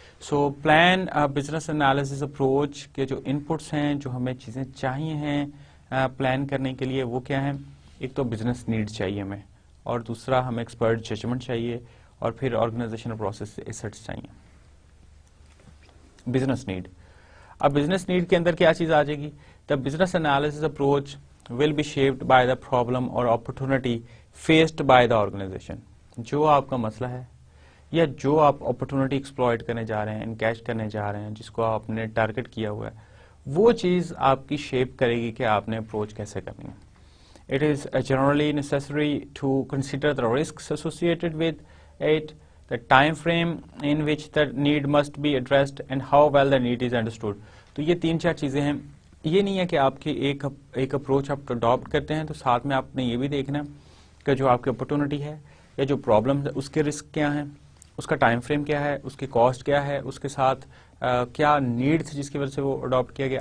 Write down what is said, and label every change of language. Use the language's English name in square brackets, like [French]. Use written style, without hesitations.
[Urdu] So plan business analysis approach کے جو inputs ہیں، جو ہمیں چیزیں چاہیے ہیں پلان کرنے کے لیے، وہ کیا ہیں؟ ایک تو بزنس نیڈ چاہیے ہمیں، اور دوسرا ہمیں ایکسپرٹ ججمنٹ چاہیے، اور پھر آرگنائزیشنل پروسیس ایسٹس چاہیے. Business need. اب بزنس نیڈ کے اندر کیا چیز آ جائے گی؟ [English] The business analysis approach will be shaped by the problem اور opportunity faced by the organisation. [Urdu] جو آپ کا مسئلہ ہے یا جو آپ اپرچونٹی ایکسپلوئٹ کرنے جا رہے ہیں، انکیش کرنے جا رہے ہیں، جس کو آپ نے ٹارگٹ کیا ہوا ہے، وہ چیز آپ کی شیپ کرے گی کہ آپ نے اپروچ کیسے کرنی ہے. [English] It is generally necessary to consider the risks associated with it, the time frame in which the need must be addressed, and how well the need is understood. [Urdu] تو یہ 3-4 چیزیں ہیں. یہ نہیں ہے کہ آپ کی ایک اپروچ آپ اڈاپٹ کرتے ہیں تو ساتھ میں آپ نے یہ بھی دیکھنا کہ جو آپ کی اپرچونٹی ہے یا جو پرابلم ہے اس کے رسک کیا ہیں، اس کا ٹائم فریم کیا ہے، اس کی کاسٹ کیا ہے، اس کے ساتھ کیا نیڈ تھی جس کی وجہ سے وہ اڈاپٹ کیا گیا.